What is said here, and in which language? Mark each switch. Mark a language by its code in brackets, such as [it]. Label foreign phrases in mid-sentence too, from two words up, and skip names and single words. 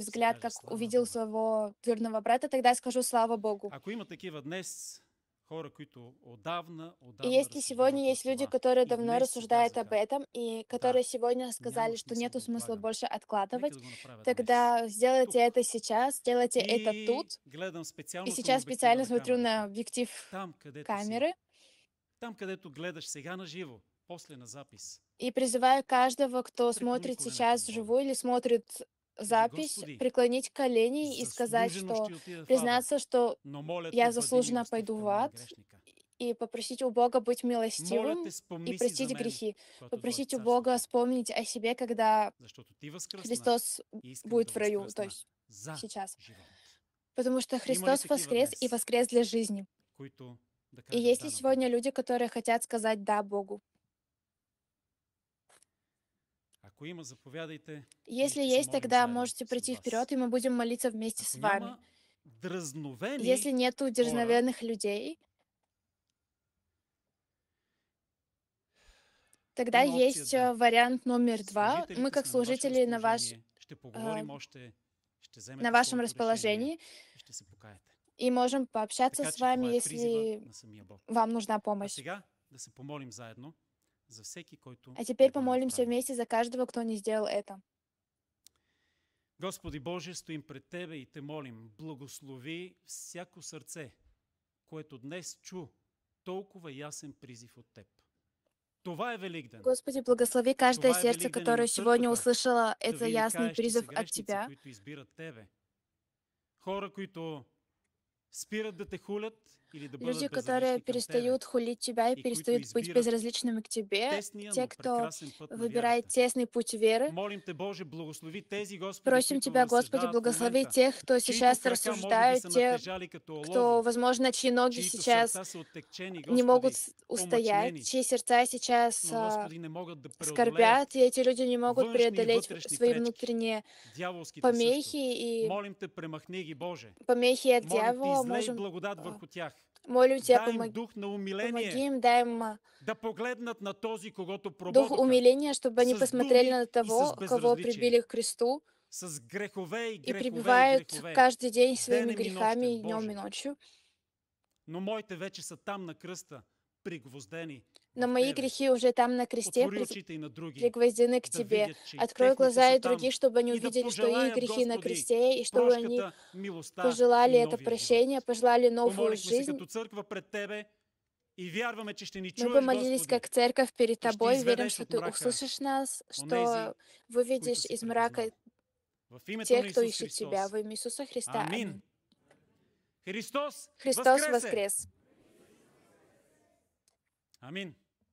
[bg] ще [ru] взгляд, [bg] кажа, [ru] как [bg] слава [ru] увидел [bg] Богу. [ru] своего дурного брата, тогда скажу слава Богу. [bg] Ако има такива днес, хора, които отдавна [ru] И если сегодня есть люди, которые [bg] и [ru] давно [bg] днес си [ru] рассуждают об [bg] казаха, [ru] этом, и которые сегодня сказали, [bg] няма [ru] что [bg] смисъл [ru] нету [bg] да [ru] смысла [bg] отлагам. [ru] больше [bg] Нека [ru] откладывать, [bg] да го направя днес. [ru] тогда сделайте [bg] Тук. [ru] это сейчас, сделайте это [bg] И [ru] тут. [bg] гледам [ru] И [bg] специално към [ru] сейчас [bg] обектива [ru] специально [bg] на [ru] смотрю на [bg] камерата. [ru] объектив [bg] Там, където [ru] камеры [bg] си. Там, където гледаш сега на живо, после на запис. [ru] и призываю каждого, кто [bg] Преклони [ru] смотрит [bg] колене [ru] сейчас [bg] към Бога. [ru] вживую или смотрит [bg] Кажи, [ru] запись, [bg] Господи, [ru] преклонить колени и сказать, [bg] заслужено [ru] что [bg] ще отида в ада, [ru] признаться, что [bg] но моля те, [ru] я [bg] бъди [ru] заслуженно [bg] милостив [ru] пойду [bg] към [ru] в [bg] мен [ru] ад, [bg] грешника. [ru] и попросить у Бога быть [bg] Моля [ru] милостивым [bg] те, [ru] и [bg] спомни си за [ru] простить [bg] мен, [ru] грехи. [bg] когато дойда в [ru] Попросить у [bg] царството [ru] Бога [bg] ти. [ru] вспомнить о себе, когда [bg] Защото ти възкръсна [ru] Христос [bg] и искам [ru] будет [bg] да [ru] в раю, то [bg] възкръсна [ru] есть [bg] за [ru] сейчас. [bg] живот. [ru] Потому что [bg] Има ли [ru] Христос [bg] такива [ru] воскрес и [bg] днес, [ru] воскрес для жизни. [bg] които да [ru] И [bg] кажат [ru] есть [bg] да [ru] ли [bg] на Бога? [ru] сегодня люди, которые хотят сказать «да» Богу? [bg] Ако има, заповядайте. [ru] Если [bg] ще се [ru] есть, [bg] молим [ru] тогда [bg] заедно [ru] можете [bg] с [ru] пройти [bg] вас. [ru] вперед, и мы будем молиться вместе с [bg] Ако [ru] вами. [bg] няма дразновени [ru] Если нету [bg] хора, [ru] дерзновенных людей, тогда [bg] има опция [ru] есть [bg] две. [ru] вариант номер два. Мы, [bg] Служителите [ru] как [bg] сме на ваше [ru] служители, [bg] разположение. Ще поговорим [ru] а, [bg] още, ще [ru] на [bg] вземете [ru] вашем [bg] своето решение [ru] расположении [bg] и ще се покаете. [ru] и можем пообщаться [bg] Така [ru] с [bg] че [ru] вами, [bg] това е призива [ru] если [bg] на самия Бог. [ru] вам нужна [bg] А [ru] помощь. [bg] сега да се помолим заедно за всеки, който [ru] А теперь [bg] не го е [ru] помолимся [bg] направил. [ru] вместе за каждого, кто не сделал это. [bg] Господи Боже, стоим пред Тебе и Те молим, благослови всяко сърце, което днес чу толкова ясен призив от Теб. Това е Великден. [ru] Господи, благослови каждое [bg] Това е [ru] сердце, [bg] Великден и [ru] которое [bg] на [ru] сегодня [bg] църквата, [ru] услышало [bg] да [ru] это [bg] види [ru] ясный [bg] каещи [ru] призыв [bg] се [ru] от [bg] грешници, [ru] Тебя. [bg] които избират Тебе. Хора, които спират да Те хулят или да бъдат [ru] Люди, которые [bg] безразлични към Тебе. [ru] перестают хулить Тебя и [bg] И които [ru] перестают быть [bg] избират [ru] безразличными к Тебе. [bg] тесния, [ru] Те, [bg] но [ru] кто [bg] прекрасен път на [ru] выбирает [bg] вярата. [ru] тесный путь веры. [bg] Молим Те, Боже, благослови тези, Господи, [ru] Просим [bg] които [ru] Тебя, Господи, [bg] разсъждават в [ru] благослови [bg] момента, [ru] тех, кто [bg] чието [ru] сейчас [bg] крака може би [ru] рассуждают, [bg] са [ru] те, [bg] натежали като [ru] кто, [bg] олово, [ru] возможно, чьи ноги [bg] чието [ru] сейчас [bg] сърца са оттекчени, [ru] не могут [bg] Господи, [ru] устоять, [bg] помъчнени, [ru] чьи сердца сейчас [bg] но, Господи, не могат да преодолеят [ru] скорбят, и эти люди не могут [bg] външни и [ru] преодолеть [bg] вътрешни [ru] свои [bg] пречки. [ru] внутренние [bg] Дяволските също. [ru] помехи и [bg] Молим Те, премахни ги, Боже. [ru] помехи от [bg] Молим Те, [ru] дьявола. [bg] излей [ru] Можем, [bg] благодат върху тях. [ru] молю Тебя, [bg] Дай им дух на [ru] помоги [bg] умиление, [ru] им, дай им [bg] да погледнат на този, когото [ru] дух [bg] прободоха, [ru] умиления, чтобы они [bg] с [ru] посмотрели [bg] думи [ru] на [bg] и [ru] того, [bg] с [ru] кого [bg] безразличие, [ru] прибили к кресту, [bg] с грехове и [ru] и [bg] грехове и [ru] прибивают [bg] грехове, [ru] каждый день своими [bg] денем и [ru] грехами [bg] нощем, [ru] и днем и [bg] Боже. [ru] ночью. [bg] Но моите вече са там на кръста, пригвоздени [ru] Но [bg] в [ru] мои [bg] тебе. [ru] грехи уже там на кресте [bg] Отвори очите и на други, [ru] пригвоздены к [bg] да [ru] тебе. [bg] видят, че и [ru] Открой [bg] техните [ru] глаза [bg] са [ru] и [bg] там, [ru] других, чтобы они [bg] и да [ru] увидели, что их [bg] пожелаят, [ru] грехи на [bg] Господи, [ru] кресте, и чтобы они [bg] прошката, милостта [ru] пожелали [bg] и [ru] это [bg] новия [ru] прощение, [bg] живот. [ru] пожелали новую [bg] Помолихме се [ru] жизнь. [bg] като църква пред Тебе и вярваме, че ще ни [ru] Мы [bg] чуеш, [ru] помолились [bg] Господи, [ru] как церковь перед [bg] и ще [ru] Тобой, верим, [bg] изведеш [ru] что [bg] от [ru] Ты [bg] мрака [ru] услышишь нас, [bg] онези, [ru] что выведешь [bg] които си [ru] из мрака [bg] припознал. В името [ru] тех, [bg] на [ru] кто [bg] Исус [ru] ищет Тебя. [bg] Христос. [ru] Во имя Иисуса Христа. [bg] Амин. [ru] Аминь. [bg] Христос [ru] Христос [bg] възкресе! [ru] воскрес! [bg] Амин.